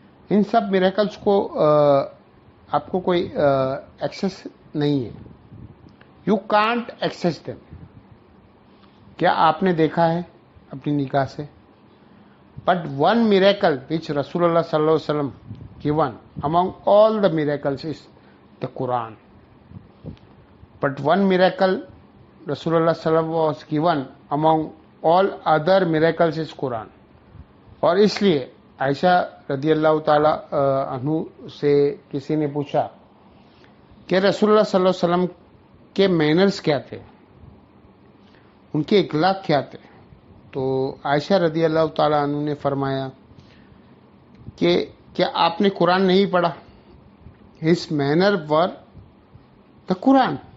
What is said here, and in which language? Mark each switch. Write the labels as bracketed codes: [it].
[ur] ان سب miracles کو آپ کو کوئی ایکسیس نہیں ہے، [en] You can't access them. [ur] کیا آپ نے دیکھا ہے اپنی نگاہ سے؟ [en] But one miracle which رسول اللہ صلی اللہ علیہ وسلم given among all the miracles is the Quran. But one miracle Rasulullah sallallahu was given among all other miracles is Quran. [ur] اور اس لیے عائشہ رضی اللہ تعالی عنہ سے کسی نے پوچھا کہ رسول اللہ صلی اللہ علیہ وسلم کے مینرز کیا تھے، ان کے اخلاق کیا تھے؟ تو عائشہ رضی اللہ تعالی عنہ نے فرمایا کہ کیا آپ نے قرآن نہیں پڑھا؟ [en] His manner were the Quran.